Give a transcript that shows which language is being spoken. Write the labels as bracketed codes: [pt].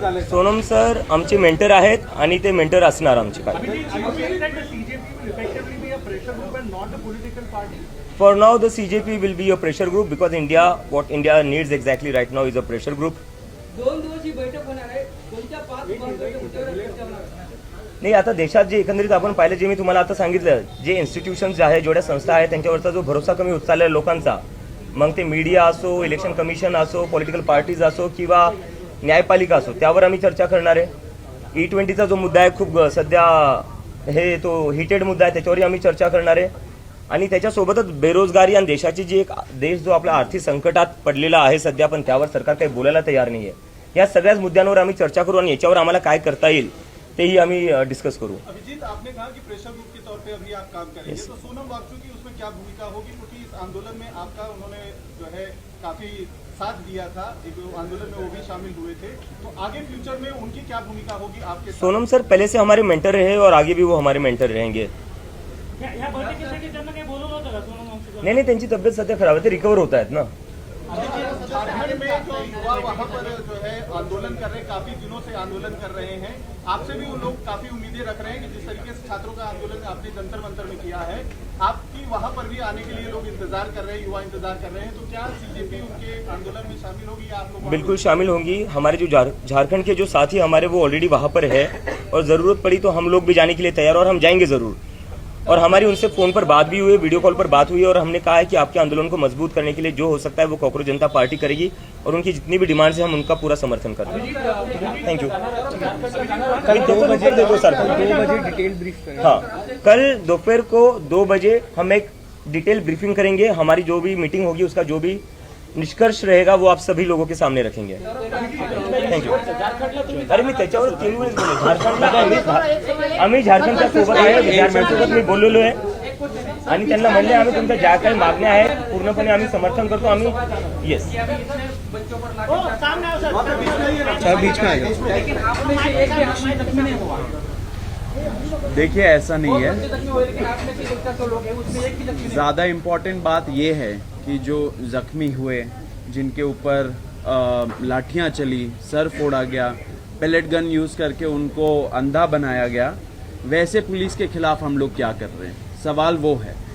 [mr] Sonam sir आमचे mentor आहेत आणि ते मेंटर असणार आमचे काय. [en] For now, the CJP will be a pressure group because what India needs exactly right now is a pressure group. [mr] 2 दिवस ही बैठक होणार आहे. कोणत्या 5 महत्त्वाच्या मुद्द्यावर चर्चा होणार आहे? नाही, आता देशात जे एकंदरीत आपण पाहिलं, जे मी तुम्हाला आता सांगितलं, जे इन्स्टिट्यूशन्स आहे, जेवढ्या संस्था आहेत, त्यांच्यावरचा जो भरोसा कमी होत चाललेला लोकांचा, मग ते मीडिया असो, इलेक्शन कमिशन असो, पॉलिटिकल पार्टीज असो किंवा न्यायपालिका असो, त्यावर आम्ही चर्चा करणार आहे. E20चा जो मुद्दा आहे, खूप सध्या हे तो हिटेड मुद्दा आहे, त्याच्यावरही आम्ही चर्चा करणार आहे. आणि त्याच्यासोबतच बेरोजगारी आणि देशाची जी एक देश जो आपल्या आर्थिक संकटात पडलेला आहे सध्या, पण त्यावर सरकार काही बोलायला तयार नाही आहे. या सगळ्याच मुद्द्यांवर आम्ही चर्चा करू आणि याच्यावर आम्हाला काय करता येईल तेही आम्ही डिस्कस करू. [hi] अभिजीत, आपने कहा कि प्रेशर ग्रुप के तौर पे अभी आप काम करेंगे, तो सोनम वांगचुक की उसमें क्या भूमिका होगी? क्योंकि इस आंदोलन में आपका उन्होंने जो है काफी साथ दिया था, एक आंदोलन में वो भी शामिल हुए थे, तो आगे फ्यूचर में उनकी क्या भूमिका होगी आपके साथ? सोनम सर पहले से हमारे मेंटर रहे और आगे भी वो हमारे मेंटर रहेंगे. [mr] नाही, त्यांची तब्येत सध्या खराब आहे, ते रिकवर होत आहेत ना. [hi] झारखंड में जो युवा वहाँ पर जो है आंदोलन कर रहे हैं, काफी दिनों से आंदोलन कर रहे हैं, आपसे भी वो लोग काफी उम्मीदें रख रहे हैं कि जिस तरीके से छात्रों का आंदोलन आपने जंतर मंतर में किया है, आपकी वहाँ पर भी आने के लिए लोग इंतजार कर रहे हैं, युवा इंतजार कर रहे हैं, तो क्या CJP उनके आंदोलन में शामिल होगी या आप लोग? बिल्कुल शामिल होंगी. हमारे जो झारखंड के जो साथी हमारे वो ऑलरेडी वहाँ पर है और ज़रूरत पड़ी तो हम लोग भी जाने के लिए तैयार, और हम जाएंगे ज़रूर. और हमारी उनसे फ़ोन पर बात भी हुई, वीडियो कॉल पर बात हुई, और हमने कहा है कि आपके आंदोलन को मजबूत करने के लिए जो हो सकता है वो कॉकरोच जनता पार्टी करेगी, और उनकी जितनी भी डिमांड्स है हम उनका पूरा समर्थन करते हैं. Thank you. कल 2 बजे देखो सर, 2 बजे डिटेल ब्रीफ करेंगे. हाँ, कल दोपहर को 2 बजे हम एक डिटेल ब्रीफिंग करेंगे. हमारी जो भी मीटिंग होगी उसका जो भी निष्कर्ष रहेगा वो आप सभी लोगों के सामने रखेंगे. [en] Thank you. [mr] अरे मी त्याच्यावर 3 वेळेस बोलले. झारखंडला आम्ही झारखंडच्या सोबत आहे, विद्यार्थ्यांसोबत मी बोललेलो आहे आणि त्यांना म्हणले आम्ही तुमच्या ज्या काही मागण्या आहेत पूर्णपणे आम्ही समर्थन करतो. आम्ही येस [hi] बीच में आएगा. लेकिन आप में से एक भी आदमी जख्मी नहीं हुआ. देखिए, ऐसा नहीं है. जख्मी हुए, लेकिन आप में से 100 लोग हैं, उसमें एक भी जख्मी नहीं. ज़्यादा इम्पोर्टेंट बात ये है कि जो जख्मी हुए, जिनके ऊपर लाठियां चली, सर फोड़ा गया, पेलेट गन यूज़ करके उनको अंधा बनाया गया, वैसे पुलिस के खिलाफ हम लोग क्या कर रहे हैं, सवाल वो है.